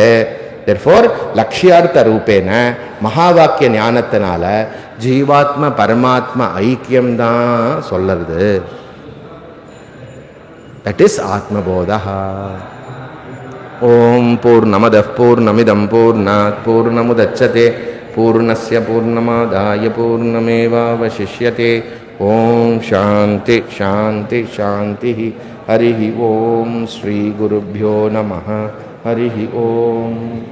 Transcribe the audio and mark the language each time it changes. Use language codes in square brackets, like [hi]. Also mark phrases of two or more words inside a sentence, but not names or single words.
[ta] Therefore, லட்சியார்த்த ரூபேன மகா வாக்கிய ஞானத்தினால ஜீவாத்ம பரமாத்மா ஐக்கியம்தான் சொல்லுறது. [en] that is ஆத்மபோதா. [sa] ओं पूर्णमदः पूर्णमिदं पूर्णात् पूर्णमुदच्यते पूर्णस्य पूर्णमादाय पूर्णमेवावशिष्यते. ओं शान्तिः शान्तिः शान्तिः. हरि ओं श्री गुरुभ्यो नमः. हरि ओं.